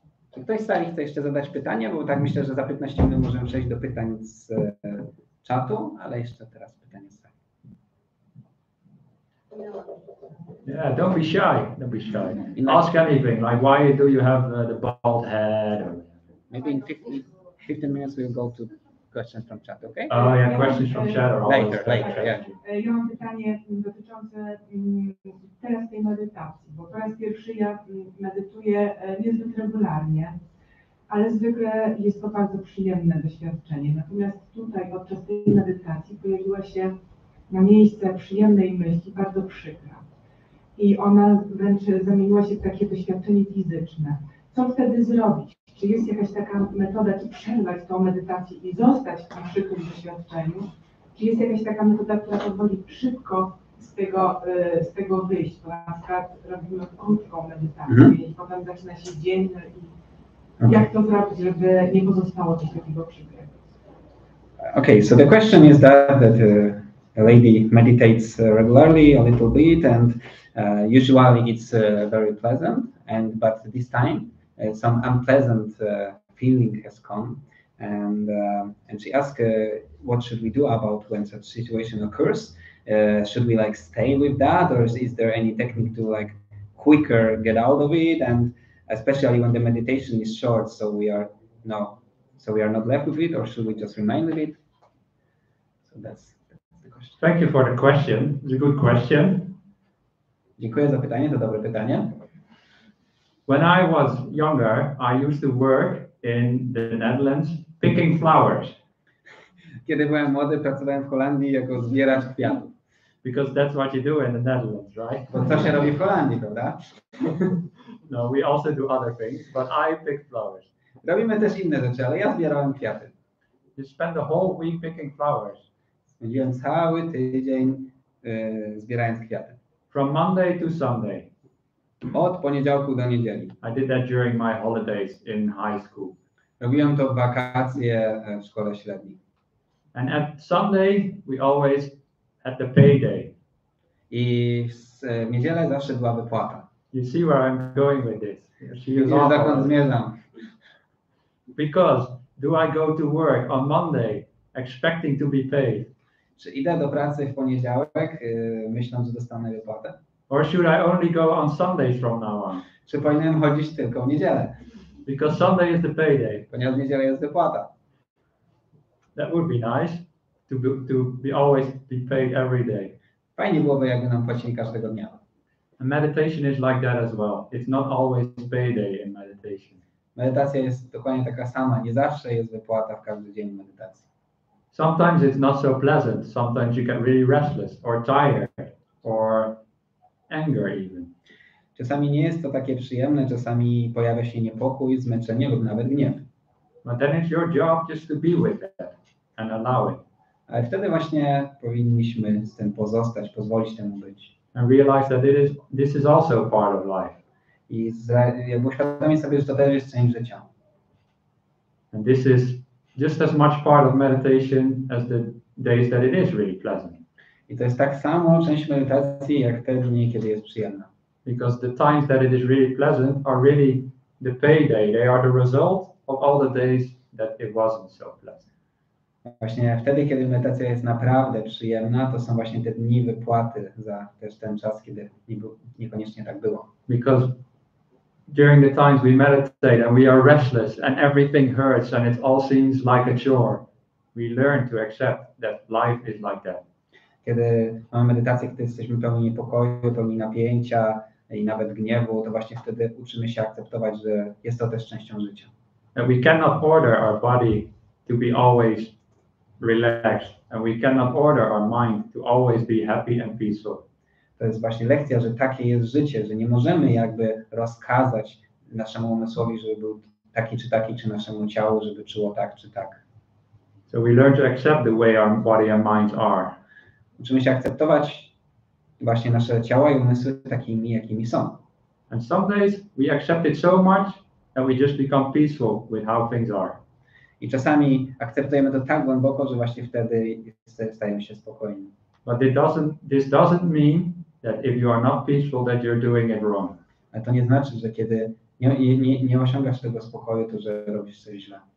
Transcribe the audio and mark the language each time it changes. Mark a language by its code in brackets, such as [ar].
[pl] Czy ktoś z sali chce jeszcze zadać pytanie? Bo tak myślę, że za 15 minut możemy przejść do pytań z czatu, ale jeszcze teraz pytanie z sali. [en] Yeah, don't be shy. Don't be shy. Ask anything, like why do you have the bald head? Or... Maybe in 15 minutes we'll go to questions from chat, okay? Oh yeah, questions from chat are always Later, yeah. [pl] Ja mam pytanie dotyczące teraz tej medytacji, bo po raz pierwszy ja medytuję niezbyt regularnie, ale zwykle jest to bardzo przyjemne doświadczenie. Natomiast tutaj podczas tej medytacji pojawiła się na miejsce przyjemnej myśli bardzo przykra. I ona wręcz zamieniła się w takie doświadczenie fizyczne. Co wtedy zrobić? Czy jest jakaś taka metoda, czy przerwać tą medytację i zostać w tym przykrym doświadczeniu? Czy jest jakaś taka metoda, która pozwoli szybko z tego wyjść? To na przykład robimy krótką medytację i potem zaczyna się dzień i jak to zrobić, żeby nie pozostało coś takiego przykrego? [en] Okay, so the question is that a lady meditates regularly a little bit, and usually it's very pleasant, but this time some unpleasant feeling has come, and she asked, what should we do about when such situation occurs? Should we like stay with that, or is there any technique to like quicker get out of it? And especially when the meditation is short, so we are not left with it, or should we just remain with it? So that's the question. Thank you for the question. It's a good question. [pl] Dziękuję za pytanie, to dobre pytanie. [en] When I was younger, I used to work in the Netherlands picking flowers. [pl] Kiedy byłem młody, pracowałem w Holandii jako zbieracz kwiatów. [en] Because that's what you do in the Netherlands, right? [pl] Bo co się robi w Holandii, prawda? [en] No, we also do other things, but I pick flowers. [pl] Robimy też inne rzeczy, ale ja zbierałem kwiaty. [en] You spend the whole week picking flowers. [pl] Spędziłem cały tydzień zbierając kwiaty. [en] From Monday to Sunday. [pl] Od poniedziałku do niedzieli. [en] I did that during my holidays in high school. [pl] Robiłem to w wakacje w szkole średniej. [en] And at Sunday, we always had the payday. [pl] I w niedzielę zawsze była wypłata. [en] You see where I'm going with this? [pl] Widzisz, dokąd zmierzam. [en] Because do I go to work on Monday expecting to be paid? [pl] Czy idę do pracy w poniedziałek, myśląc, że dostanę wypłatę? [en] Or should I only go on Sundays from now on? [pl] Czy powinienem chodzić tylko w niedzielę? [en] Because Sunday is the payday. [pl] Ponieważ w niedzielę jest wypłata. [en] That would be nice to be always be paid every day. [pl] Fajnie byłoby, jakby nam płacili każdego dnia. [en] And meditation is like that as well. It's not always payday in meditation. [pl] Medytacja jest dokładnie taka sama. Nie zawsze jest wypłata w każdy dzień medytacji. [en] Sometimes it's not so pleasant. Sometimes you get really restless or tired or anger even. [pl] Czasami nie jest to takie przyjemne, czasami pojawia się niepokój, zmęczenie lub nawet gniew. [en] But then it's your job just to be with that and allow it. [pl] Ale wtedy właśnie powinniśmy z tym pozostać, pozwolić temu być. [en] And realize that this is also part of life. [pl] I jakby uświadomić sobie, że to też jest część życia. [en] And this is just as much part of meditation as the days that it is really pleasant. [pl] I to jest tak samo część medytacji, jak te dni, kiedy jest przyjemna. [en] Because the times that it is really pleasant are really the payday. They are the result of all the days that it wasn't so pleasant. [pl] Właśnie wtedy, kiedy medytacja jest naprawdę przyjemna, to są właśnie te dni wypłaty za też ten czas, kiedy niekoniecznie tak było. [en] Because during the times we meditate and we are restless and everything hurts and it all seems like a chore, we learn to accept that life is like that. [pl] Kiedy mamy medytację, kiedy jesteśmy pełni niepokoju, pełni napięcia i nawet gniewu, to właśnie wtedy uczymy się akceptować, że jest to też częścią życia. [en] And we cannot order our body to be always relaxed and we cannot order our mind to always be happy and peaceful. [pl] To jest właśnie lekcja, że takie jest życie, że nie możemy jakby rozkazać naszemu umysłowi, żeby był taki, czy naszemu ciału, żeby czuło tak, czy tak. [en] So we learn to accept the way our body and minds are. [pl] Uczymy się akceptować właśnie nasze ciała i umysły takimi, jakimi są. [en] And some days we accept it so much that we just become peaceful with how things are. [pl] I czasami akceptujemy to tak głęboko, że właśnie wtedy stajemy się spokojni. [en] But this doesn't mean that if you are not peaceful that you're doing it wrong. [pl] Ale to nie znaczy, że kiedy nie osiągasz tego spokoju, to że robisz coś źle.